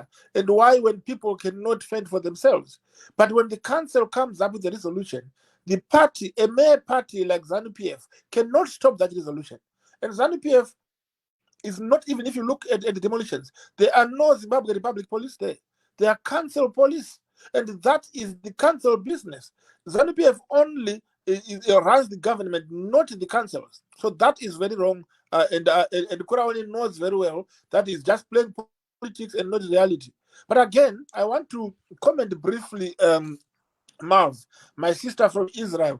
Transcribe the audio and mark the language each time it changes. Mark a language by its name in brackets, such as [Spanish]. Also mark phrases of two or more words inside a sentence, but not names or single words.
[English] And why when people cannot fend for themselves? But when the council comes up with a resolution, the party, a mere party like ZANU-PF, cannot stop that resolution. And ZANU-PF is not, even if you look at the demolitions, there are no Zimbabwe Republic police there. There are council police. And that is the council business. ZANU-PF only runs the government, not the councils. So that is very wrong. And Kuraoni knows very well that is just playing politics and not reality. But again, I want to comment briefly, Marv, my sister from Israel.